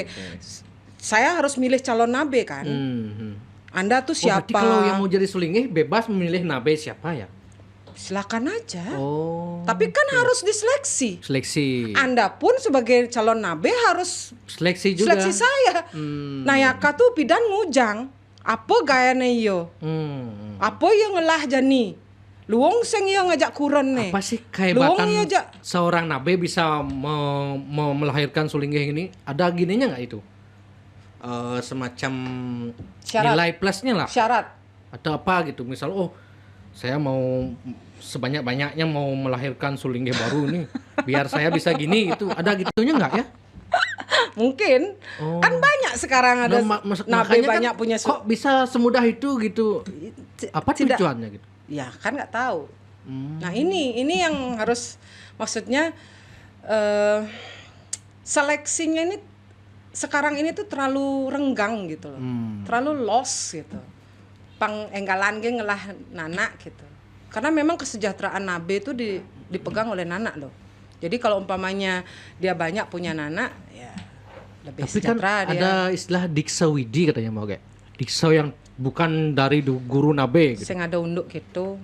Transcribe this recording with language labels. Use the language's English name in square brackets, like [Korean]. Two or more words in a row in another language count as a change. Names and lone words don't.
[Indonesian] Saya harus milih calon nabe kan. Anda tuh siapa? Berarti kalau yang mau jadi sulingih bebas memilih nabe siapa ya? Silakan aja. Tapi Tapi kan harus diseleksi. Seleksi. Anda pun sebagai calon nabe harus Seleksi juga. seleksi saya. [Balinese] Nayaka tuh pidan ngujang. Apa gayane yo? Apa yang ngelah jani? Luong seng yo ngajak kuren nih. [Indonesian] Apa sih Luong kehebatan yo aja. seorang nabe bisa melahirkan sulingih ini? Ada gininya nggak itu? Semacam Syarat. nilai plusnya lah. Syarat. Atau apa gitu? Misal saya mau sebanyak-banyaknya mau melahirkan sulingih baru nih biar saya bisa gini gitu. Ada gitunya nggak ya? Mungkin. Kan banyak sekarang ada nabe Makanya banyak kan, punya kok bisa semudah itu gitu? Apa tidak- tujuannya gitu? Ya kan nggak tahu. Nah ini yang harus maksudnya seleksinya ini sekarang ini tuh terlalu renggang gitu loh, terlalu lost gitu. [Balinese] Pang enggalan ge ngelah nanak gitu. [Indonesian] Karena memang kesejahteraan nabe itu dipegang oleh nanak loh. Jadi kalau umpamanya dia banyak punya nanak, ya lebih Tapi kan sejahtera dia. ada istilah diksawidi katanya mau kayak diksa yang bukan dari guru nabe gitu. [Balinese] Sing ada unduk gitu.